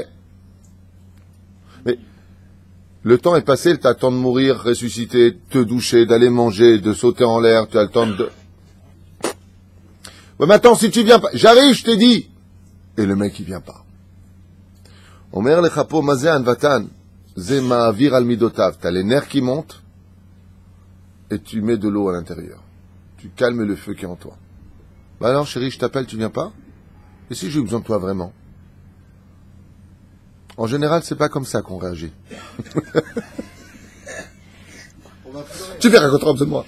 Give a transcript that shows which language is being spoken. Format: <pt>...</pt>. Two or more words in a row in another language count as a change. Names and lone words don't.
<fr>Mais le temps est passé, tu as le temps de mourir, ressusciter, te doucher, d'aller manger, de sauter en l'air, tu as le temps de... Ouais, maintenant, si tu viens pas... J'arrive, je t'ai dit. Et le mec, il vient pas.</fr> <he>אומר לך איפה מה זה ענוותן, זה מעביר על מידותיו.</he> <fr>T'as les nerfs qui montent, et tu mets de l'eau à l'intérieur. Tu calmes le feu qui est en toi. Bah alors, chérie, je t'appelle, tu viens pas? Et si j'ai besoin de toi vraiment? En général, c'est pas comme ça qu'on réagit. Tu fais raconter de moi.</fr>